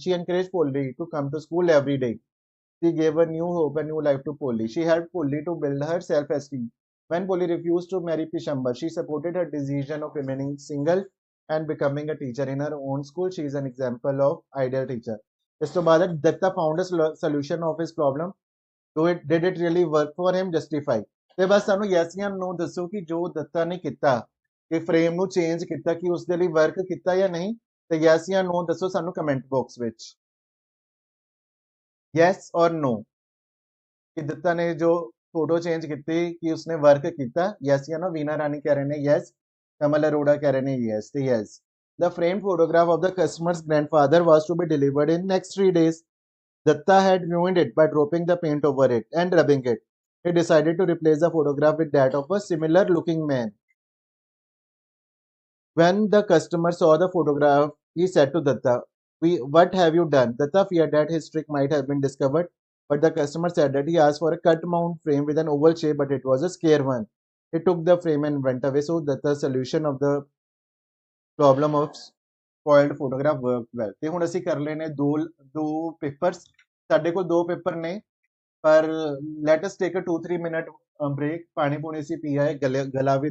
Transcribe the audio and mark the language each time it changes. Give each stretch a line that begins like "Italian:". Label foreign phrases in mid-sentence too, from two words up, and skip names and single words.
English: She encouraged Polly to come to school every day. She gave a new hope and new life to Polly. She helped Polly to build her self-esteem. When Polly refused to marry Pishamba, she supported her decision of remaining single and becoming a teacher in her own school. She is an example of ideal teacher.
Punjabi: ਇਸ ਤੋਂ ਬਾਅਦ
English: Datta found a solution of his problem. Did it really work for him? Justify.
Punjabi: ਤੇ ਬਸ ਸਾਨੂੰ yes ਜਾਂ no ਦੱਸੋ ਕਿ ਜੋ ਦੱਤਾ ਨੇ ਕੀਤਾ ਕਿ ਫਰੇਮ ਨੂੰ ਚੇਂਜ ਕੀਤਾ ਕਿ ਉਸ ਦੇ ਲਈ ਵਰਕ ਕੀਤਾ ਜਾਂ ਨਹੀਂ ਤੇ yes ਜਾਂ no ਦੱਸੋ ਸਾਨੂੰ
English: comment box
Punjabi: ਵਿੱਚ
English: yes or no
Hindi: कि दत्ता ने जो फोटो चेंज की कि उसने वर्क किया यस या नो वीना रानी कह रहे हैं यस कमल अरोड़ा कह रहे हैं यस तो
English: yes the frame photograph of the customer's grandfather was to be delivered in next 3 days. Datta had ruined it by dropping the paint over it and rubbing it. He decided to replace the photograph with that of a similar looking man. When the customer saw the photograph, he said to Datta, what have you done? Datta feared that his trick might have been discovered, but the customer said that he asked for a cut mount frame with an oval shape, but it was a square one. He took the frame and went away. So Datta's solution of the problem of spoiled photograph worked well.
Punjabi: ਤੇ ਹੁਣ ਅਸੀਂ ਕਰ ਲਏ ਨੇ ਦੋ ਪੇਪਰਸ ਸਾਡੇ ਕੋਲ ਦੋ ਪੇਪਰ ਨੇ ਪਰ
English: let us take a 2-3 minute break
Punjabi: ਪਾਣੀ ਪੂਣੀ ਅਸੀਂ ਪੀ ਆਏ ਗਲਾ ਵੀ